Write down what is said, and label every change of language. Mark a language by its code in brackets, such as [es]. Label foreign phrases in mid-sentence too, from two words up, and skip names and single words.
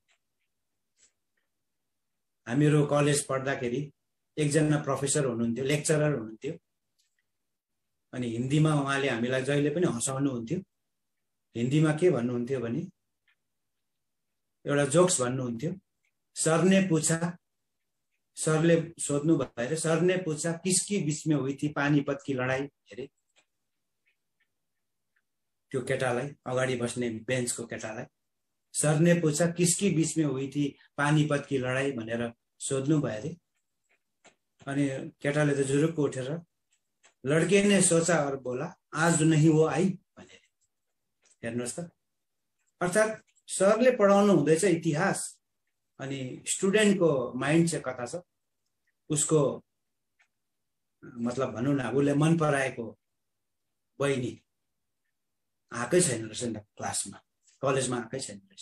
[ne] हामीहरू कलेज पढ्दाखेरि एकजना प्रोफेसर हुनुहुन्थ्यो, लेक्चरर हुनुहुन्थ्यो, अनि हिन्दीमा उहाँले हामीलाई जहिले पनि हँसाउनुहुन्थ्यो। हिन्दीमा के भन्नुहुन्थ्यो भने एउटा जोक्स भन्नुहुन्थ्यो, सरले पूछा, सरले सोध्नु भएर सरले [hi] पूछा किसकी बीचमा हुई थी पानीपत की लडाई। [ne] हेरे त्यो केटालाई, अगाडि बस्ने बेन्चको केटालाई सरले [hi] पूछा किसकी बीचमा हुई थी पानीपत की लडाई [ne] भनेर सोध्नु भयो अरे। अनि केटाले त जुरुक्क उठेर [hi] लड्के ने सोचा और बोला आज नहीं वो आई [ne] भनेर। हेर्नुहोस् त, अर्थात् सरले पढाउनु हुँदैछ इतिहास, अनि स्टुडेन्टको माइन्ड चाहिँ कता छ, उसको मतलब भनौँ न उसले मन पराएको बहिनी आएकै छैन रहेछ नि त, क्लासमा कलेजमा आएकै छैन रहेछ।